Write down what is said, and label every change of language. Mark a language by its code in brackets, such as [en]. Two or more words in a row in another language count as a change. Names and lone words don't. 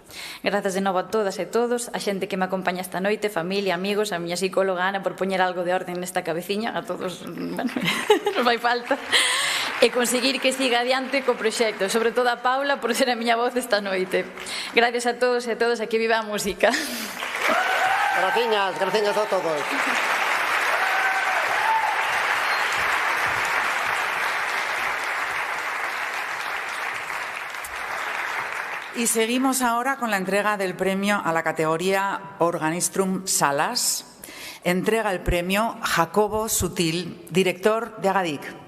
[gl] Grazas de novo a todas e todos, a xente que me acompaña esta noite, familia, amigos, a miña psicóloga Ana por poñer algo de orden nesta cabeciña, a todos, bueno, nos vai falta, e conseguir que siga adiante co proxecto, sobre todo a Paula por ser a miña voz esta noite. Gracias a todos e a todas, aquí viva a música. Graciñas a todos. [es] Y seguimos ahora con la entrega del premio a la categoría Organistrum Salas. Entrega el premio Jacobo Sutil, director de Agadic.